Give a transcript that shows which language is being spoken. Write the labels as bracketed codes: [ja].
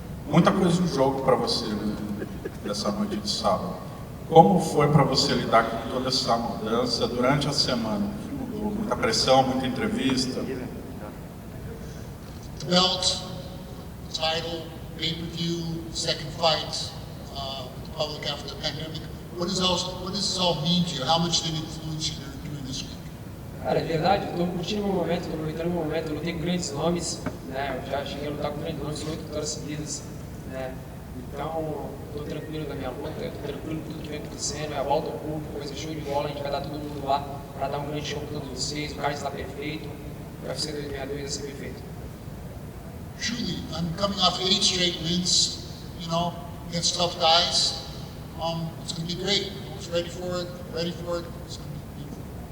[pt] Muita coisa em jogo para você, né, dessa noite de sábado. Como foi para você lidar com toda essa mudança durante a semana? O que mudou? Muita pressão, muita entrevista? [en] The belt, the title, pay-per-view, second fight, with the public after the pandemic. What does this all mean to you? How much did it influence you during this week? [pt] Cara, é verdade, eu tô curtindo o meu momento, tô aproveitando o meu momento, eu lutei com grandes nomes, né? Eu já cheguei a lutar com grandes nomes, 8 vitórias seguidas, né? Então, tô tranquilo da minha luta, tô tranquilo com tudo que vem acontecendo, é a volta ao público, vai ser show de bola, a gente vai dar todo mundo lá para dar um grande show para todos vocês, o card está perfeito, o UFC 2062 vai ser perfeito. [en] Truly, I'm coming off 8 straight wins, you know, against tough guys. It's going to be great. I was ready for it. It's going to be beautiful.